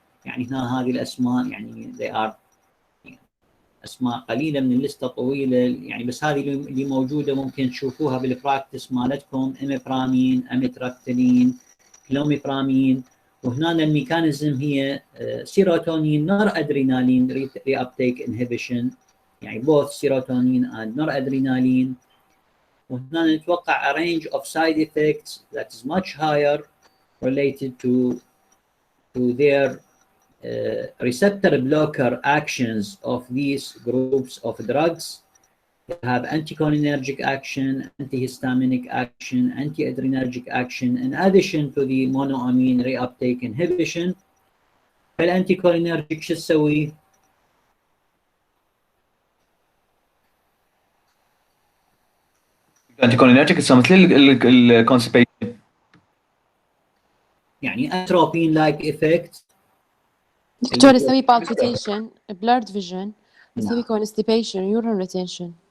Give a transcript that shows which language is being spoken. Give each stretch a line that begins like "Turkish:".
Arabic: يعني هنا هذه الاسماء يعني
English: they are
Arabic: اسماء قليله من اللسته طويله يعني بس هذه اللي موجوده ممكن تشوفوها بالبراكتس مالتكم: اميبرامين، اميتراكتلين، كلوميبرامين. وهنا الميكانيزم هي
English: Serotonin noradrenaline reuptake inhibition يعني both serotonin and noradrenaline.
Arabic: وهنا
English: نتوقع a range of side effects that is much higher related to their receptor blocker actions of these groups of drugs. They have anticholinergic action, antihistaminic action, antiadrenergic action, in addition to the monoamine reuptake inhibition.
Arabic: فالانتيكولينرجيك شو تسوي؟ الانتيكولينرجيك تسوي مثل الكونستيبيشن
English: يعني atropine like effect.
Arabic: دكتور يسوي
English: palpitation, blurred vision, يسوي constipation, urine retention.